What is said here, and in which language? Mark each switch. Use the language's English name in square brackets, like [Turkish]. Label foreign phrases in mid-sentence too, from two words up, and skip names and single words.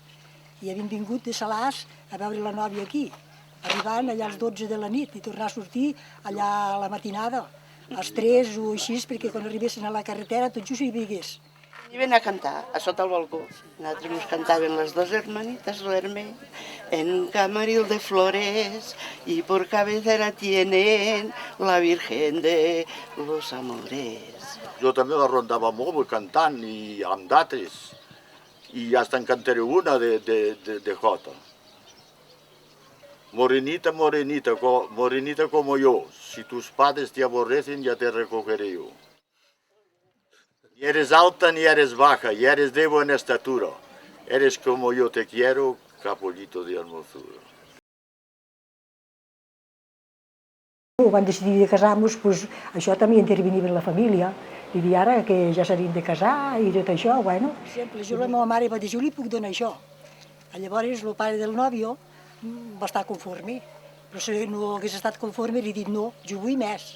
[Catalan] I havien vingut de Salàs a veure la nòvia aquí, arribant allà als 12 de la nit i tornar a sortir allà a la matinada, als 3 o així, perquè quan arribessin a la carretera tot just hi vigués. Iven a cantar a sota el balcó. Nosaltres ens cantaven les [Spanish] 2 hermanitas duermen en un camaril de flores y por cabecera tienen la Virgen de los Amores. Jo també la rondava molt cantant i amb d'altres, i hasta en cantaré una de jota. Morenita, morenita, morenita como yo, si tus padres te aborrecen ya te recogeré yo. Ni eres alta ni eres baja, y eres de buena estatura, eres como yo te quiero, capullito de hermosura. [Catalan] Quan decidir de casar-nos, això també intervenia en la família. I dir ara que ja s'havien de casar i tot això, bueno. Sempre la meva mare va dir, jo li puc donar això. Llavors el pare del nòvio va estar conforme. Però si no hagués estat conforme, li he dit no, jo vull més.